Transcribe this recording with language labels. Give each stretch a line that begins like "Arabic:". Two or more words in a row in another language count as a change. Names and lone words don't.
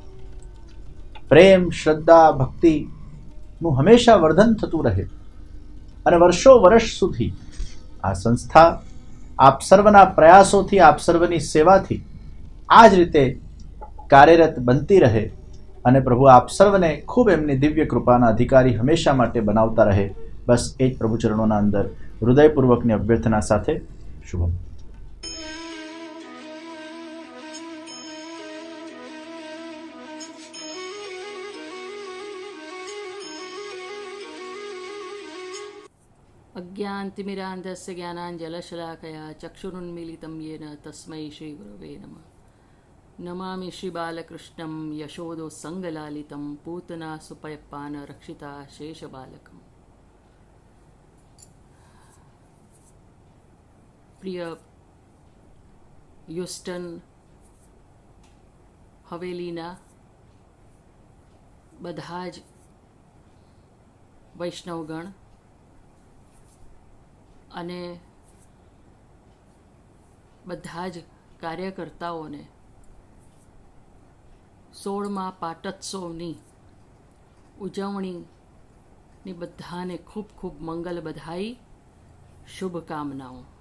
Gujarati: પ્રેમ, શ્રદ્ધા, ભક્તિનું હંમેશા વર્ધન થતું રહે અને વર્ષો વર્ષ સુધી આ સંસ્થા આપ સર્વના પ્રયાસોથી, આપ સર્વની સેવાથી આ જ રીતે કાર્યરત બનતી રહે અને પ્રભુ આપ સર્વને ખૂબ એમની દિવ્ય કૃપાના અધિકારી હંમેશા માટે બનાવતા રહે. બસ એ જ પ્રભુ ચરણોના અંદર હૃદયપૂર્વકની અભ્યર્થના સાથે શુભમ.
Sanskrit: अज्ञानतिमिरान्धस्य ज्ञानाञ्जलशलाकया चक्षुरुन्मीलितं येन तस्मै श्रीगुरवे नमः. नमामि श्रीबालकृष्णं यशोदोत्सङ्गलालितं पूतना सुपयपान रक्षिता शेषबालकम्.
Gujarati: प्रिय હ્યુસ્ટન હવેલીના બધા જ વૈષ્ણવગણ અને બધા જ કાર્યકર્તાઓને 16મા પાટોત્સવની ઉજવણીની બધાને ખૂબ ખૂબ મંગલ બધાઈ, શુભકામનાઓ.